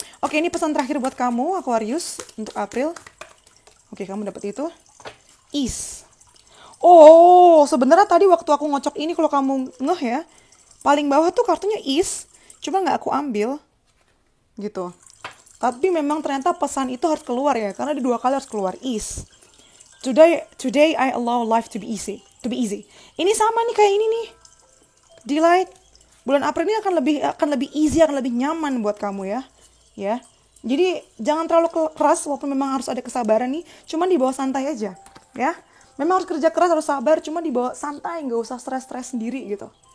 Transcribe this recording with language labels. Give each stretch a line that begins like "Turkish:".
Indonesian: Oke, ini pesan terakhir buat kamu, Aquarius, untuk April. Oke, kamu dapat itu. Ease. Oh, sebenarnya tadi waktu aku ngocok ini, kalau kamu ngeh ya, paling bawah tuh kartunya is, cuma nggak aku ambil, gitu. Tapi memang ternyata pesan itu harus keluar ya, karena di 2 kali harus keluar is.
English: Today I allow life to be easy.
Indonesian: Ini sama nih kayak ini nih. Delight. Bulan April ini akan lebih easy, akan lebih nyaman buat kamu ya. Jadi jangan terlalu keras, walaupun memang harus ada kesabaran nih. Cuman di bawah santai aja. ya. Memang harus kerja keras, harus sabar, cuma dibawa santai, nggak usah stres-stres sendiri gitu.